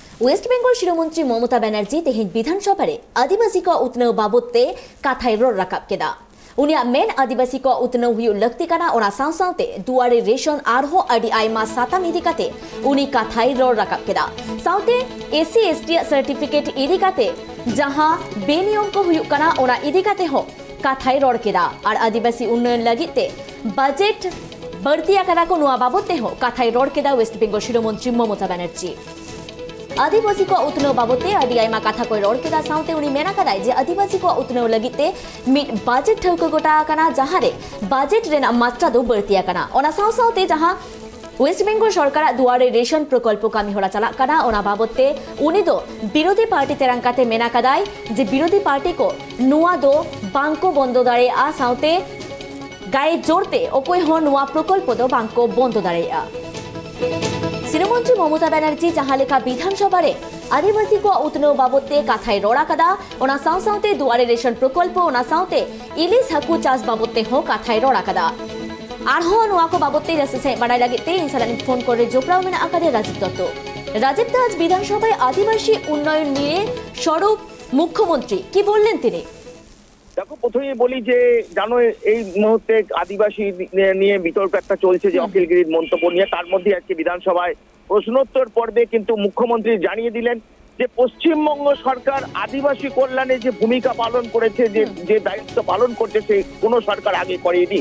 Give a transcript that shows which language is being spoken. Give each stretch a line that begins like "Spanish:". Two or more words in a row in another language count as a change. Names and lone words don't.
Santali: वेस्ट बेंगल शिरोमंत्री ममता बनर्जी तेहेन विधानसभा आदिवासी को उत्नव बाबते कथाई रोड रकाब केदा उनिया मेन आदिवासी को उत्नव हुई लगती कना ओना साव सावते दुआरे रेशन आरहो अडी आयमा साताम इदी काते उनी कथाई रोड रकाब केदा सावते
English: SC ST certificate
Santali: इदी काते जहां बेनियम को हुई कना ओना इदी काते हो कथाई रोड केदा और आदिवासी उन्नयन लगिते बजेट बढ़तिया कना को नुआ बाबते हो कथाई रोड केदा वेस्ट बेंगल शिरोमंत्री ममता बनर्जी आदिवासी को उत्नव बाबते अडियायमा कथा कोई रोड केदा साउते उनी मेना कदाय जे आदिवासी को उत्नव लगिते मिट बजेट ठौको गोटा कना जहारे बजेट रेना मात्रा दो बढ़तिया कना ओना साउ साउते जहां वेस्ट बेंगल सरकार दुआरे रेशन प्रकल्प कामी होला चला कना ओना बाबते उनी दो विरोधी पार्टी तेरंकाते मेना कदाय जे विरोधी पार्टी को नुआ दो बांको बंदो दारे आ साउते गाये जोड़ते ओकोय हो नुआ प्रकल्प दो बांको बंदो दारे आ शिरोमंत्री ममता बनर्जी जहां लेखा विधानसभा आदिवासी को उत्नव बाबते कथाई रोड़ा कदा ओना साव सावते दुआरे रेशन प्रकल्प ओना सावते इलिस हाकू चाष बाबते हो कथाई रोड़ा कदा आरहो नुआ को बाबते रसे बाड़ाई लगिते इनसालानी फोन करे जोपड़ाव मेना आकादे
Bangla: রাজীব দত্ত আজ বিধানসভায় আদিবাসী উন্নয়ন নিয়ে স্বরূপ মুখ্যমন্ত্রী কী বললেন তিনি দেখো প্রথমেই বলি যে জানো এই মুহূর্তে আদিবাসী নিয়ে বিতর্ক একটা চলছে যে অখিলগিরির মন্তব্য নিয়ে তার মধ্যে আজকে বিধানসভায় প্রশ্নোত্তর পর্বে কিন্তু মুখ্যমন্ত্রী জানিয়ে দিলেন যে পশ্চিমবঙ্গ সরকার আদিবাসী কল্যাণে যে ভূমিকা পালন করেছে যে দায়িত্ব পালন করছে সেই কোনো সরকার আগে করেনি।